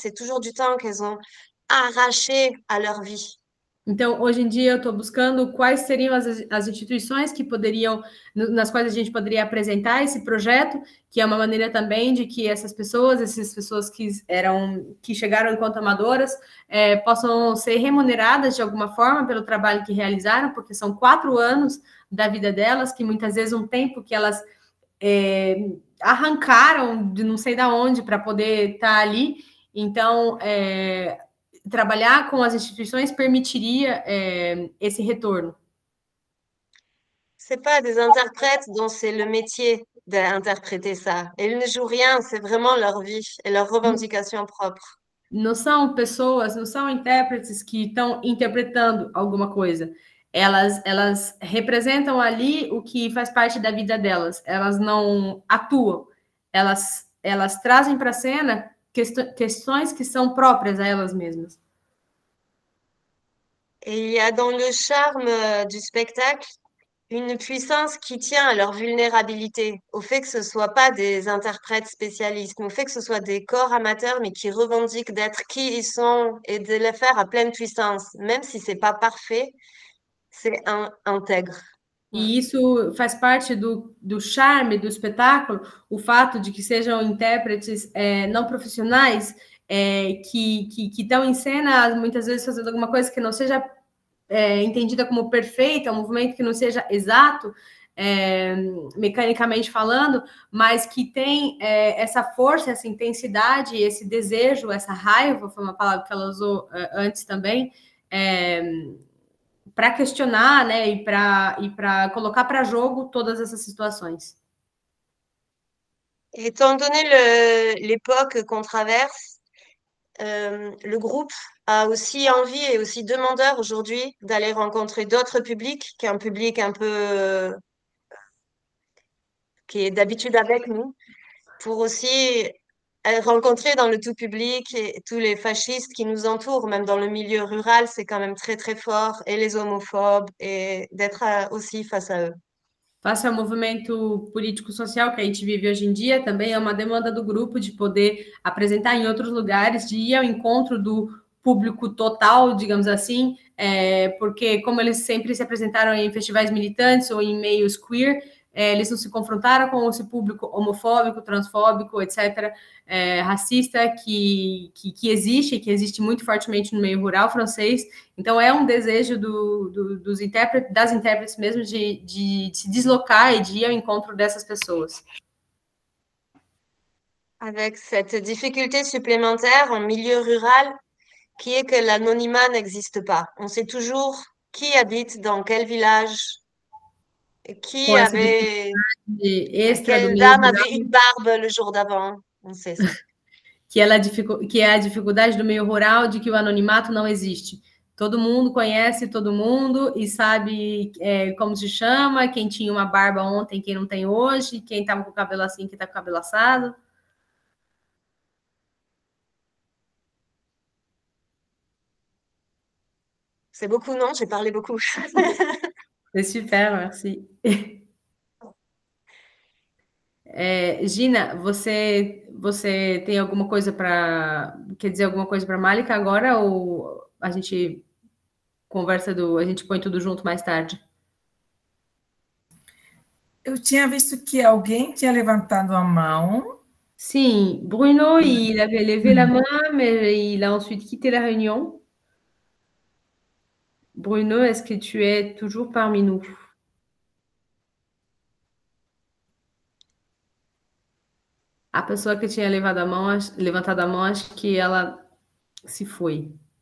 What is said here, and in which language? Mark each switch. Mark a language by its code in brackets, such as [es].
[fr] C'est toujours du temps qu'elles ont arraché à leur vie. [pt] Então, hoje em dia, eu estou buscando quais seriam as instituições que poderiam, nas quais a gente poderia apresentar esse projeto, que é uma maneira também de que essas pessoas que chegaram enquanto amadoras, possam ser remuneradas de alguma forma pelo trabalho que realizaram, porque são 4 anos da vida delas, que muitas vezes um tempo que elas arrancaram de não sei da onde para poder estar ali. Então, trabalhar com as instituições permitiria esse retorno. [fr] C'est pas des interprètes dont c'est le métier d'interpréter ça. Ils ne jouent rien, c'est vraiment leur vie et leurs revendications propres. [pt] Não são pessoas, não são intérpretes que estão interpretando alguma coisa. Elas representam ali o que faz parte da vida delas. Elas não atuam. Elas trazem para a cena questões que são próprias a elas mesmas. [fr] Et il y a dans le charme du spectacle une puissance qui tient à leur vulnérabilité, au fait que ce soit pas des interprètes spécialistes, mais au fait que ce soit des corps amateurs, mais qui revendiquent d'être qui ils sont et de le faire à pleine puissance, même si c'est pas parfait, c'est intègre. [pt] E isso faz parte do charme do espetáculo, o fato de que sejam intérpretes não profissionais, que estão em cena, muitas vezes fazendo alguma coisa que não seja entendida como perfeita, um movimento que não seja exato, mecanicamente falando, mas que tem essa força, essa intensidade, esse desejo, essa raiva, foi uma palavra que ela usou antes também, para questionar, né, e para colocar para jogo todas essas situações. [fr] Étant donné l'époque qu'on traverse, le groupe a aussi envie et aussi demandeur aujourd'hui d'aller rencontrer d'autres publics, qu'un public un peu qui est d'habitude avec nous, pour aussi rencontrer dans le tout public et tous les fascistes qui nous entourent, même dans le milieu rural, c'est quand même très très fort, et les homophobes, et d'être aussi face à eux. [pt] Face ao movimento político-social que a gente vive hoje em dia, também é uma demanda do grupo de poder apresentar em outros lugares, de ir ao encontro do público total, digamos assim, porque como eles sempre se apresentaram em festivais militantes ou em meios queer, eles não se confrontaram com esse público homofóbico, transfóbico, etc., racista, que existe muito fortemente no meio rural francês. Então, é um desejo das intérpretes mesmo de se deslocar e de ir ao encontro dessas pessoas. [fr] Avec cette difficulté supplémentaire en milieu rural, qui est que l'anonymat n'existe pas. On sait toujours qui habite dans quel village, qui [pt] Com essa [fr] avait, [pt] dificuldade extra do [fr] quelle [pt] meio [fr] dame [pt] rural, [fr] avait une barbe le jour d'avant. On sait ça. [pt] que é a dificuldade do meio rural de que o anonimato não existe. Todo mundo conhece todo mundo e sabe como se chama, quem tinha uma barba ontem, quem não tem hoje, quem estava com o cabelo assim, quem está com o cabelo assado. [fr] C'est beaucoup, non? J'ai parlé beaucoup. C'est super, merci. [pt] Gina, você tem alguma coisa quer dizer alguma coisa para Malika agora ou a gente a gente põe tudo junto mais tarde? Eu tinha visto que alguém tinha levantado a mão. [fr] Sim, Bruno, il avait levé la main, mais il a ensuite quitté la réunion. Bruno, est-ce que tu es toujours parmi nous? [pt] A pessoa que tinha levantado a mão, acho que ela se foi.